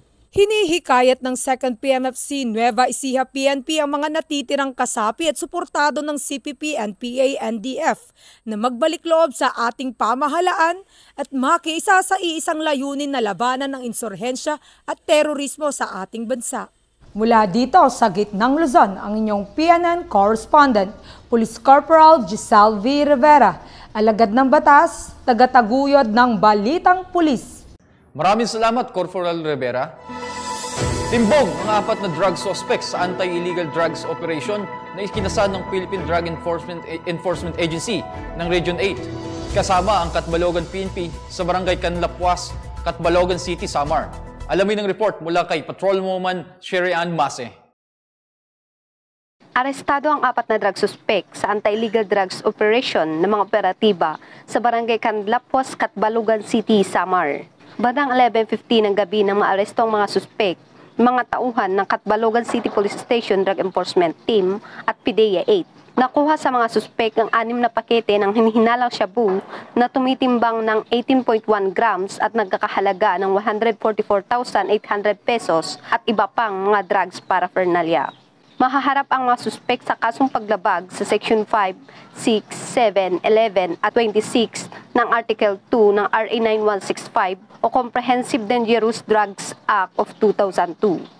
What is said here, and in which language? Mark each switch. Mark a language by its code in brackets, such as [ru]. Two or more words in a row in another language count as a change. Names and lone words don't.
[tl] Hinihikayat ng 2nd PMFC Nueva Ecija PNP ang mga natitirang kasapi at suportado ng CPP, NPA, NDF na magbalik loob sa ating pamahalaan at makiisa sa iisang layunin na labanan ng insurhensya at terorismo sa ating bansa. Mula dito sa gitnang Luzon, ang inyong PNN correspondent, Police Corporal Giselle V. Rivera, alagad ng batas, tagataguyod ng Balitang Pulis. Maraming salamat, Corporal Rivera. Timbog ang 4 na [en] drug suspects [tl] sa [en] anti-illegal drugs operation [tl] na ikinasad ng Philippine Drug Enforcement Agency ng Region 8. Kasama ang Catbalogan PNP sa Barangay Canlapuas, Catbalogan City, Samar. Alamin ang report mula kay Patrolwoman Sherry Ann Mase. Arestado ang 4 na [en] drug suspect [tl] sa [en] anti-illegal drugs operation [tl] ng mga operatiba sa Barangay Canlapuas, Catbalogan City, Samar. Bandang 11:50 ng gabi nang maaresto ang mga suspect, mga tauhan ng Catbalogan City Police Station Drug Enforcement Team at PDEA 8. Nakuha sa mga suspek ang 6 na pakete ng hinihinalang shabu na tumitimbang ng 18.1 grams at nagkakahalaga ng 144,800 pesos at iba pang mga [en] drugs paraphernalia. [tl] Mahaharap ang mga suspek sa kasong paglabag sa Section 5, 6, 7, 11 at 26 ng Article 2 ng RA 9165 o Comprehensive Dangerous Drugs Act of 2002.